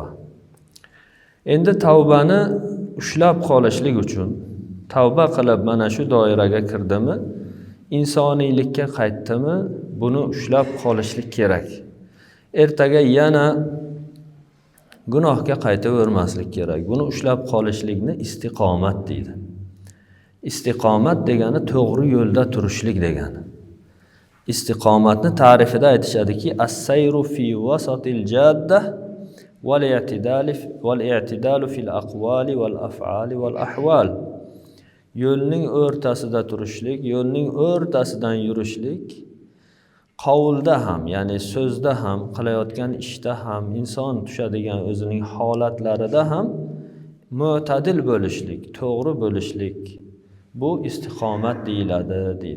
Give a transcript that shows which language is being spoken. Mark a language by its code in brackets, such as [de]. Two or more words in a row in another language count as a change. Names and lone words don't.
[uz] Endi tavbani ushlab qolishlik uchun, tavba qilib mana shu doiraga kirdimi, insoniylikka qaytdimi, buni ushlab qolishlik kerak. Ertaga yana gunohga qaytavermaslik kerak. Buni ushlab qolishlikni istiqomat deydi. Istiqomat degani to'g'ri yo'lda turishlik degani. Istiqomatni ta'rifida aytishadiki, [ar] السير في وسط الجادة والاعتدال في الأقوال والأفعال والأحوال. [uz] Yo'lning o'rtasida turishlik, yo'lning o'rtasidan yurishlik, qavulda ham, ya'ni so'zda ham, qilayotgan ishda ham, inson tushadigan o'zining holatlarida ham mu'tadil bo'lishlik, to'g'ri bo'lishlik, bu istiqomat deyiladi, deydi.